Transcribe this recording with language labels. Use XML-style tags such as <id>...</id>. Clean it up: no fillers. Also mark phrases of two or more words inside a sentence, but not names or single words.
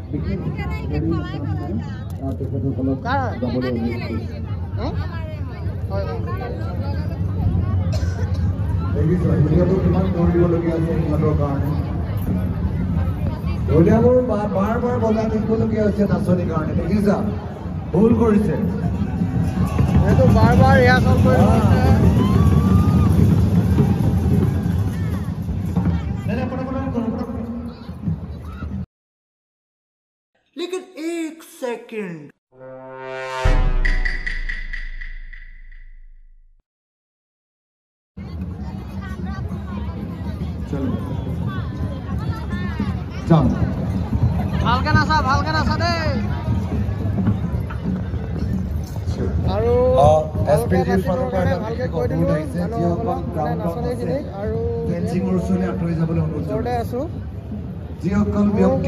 <as>কিমান কৰিবলগীয়া আছে সিহঁতৰ কাৰণে ঢোলীয়াবোৰ বাৰ বজাই থাকিবলগীয়া হৈছে নাচনীৰ কাৰণে। দেখিছা ভুল কৰিছে এইটো বাৰ ৰিহাৰ্চল কৰিব।</as> <hi>लेकिन एक सेकंड चलो जाओ</hi> <as>ভালকে নাচা দেই আৰু এছপিজিৰ ফালৰ পৰা ভালকে কৈ দিলো যিসকল নাচনীখিনিক আৰু ফেন্সিঙৰ ওচৰলৈ আঁতৰি যাবলৈ অনুৰোধ ওচৰতে আছোঁ। যিসকল ব্যক্তি</as>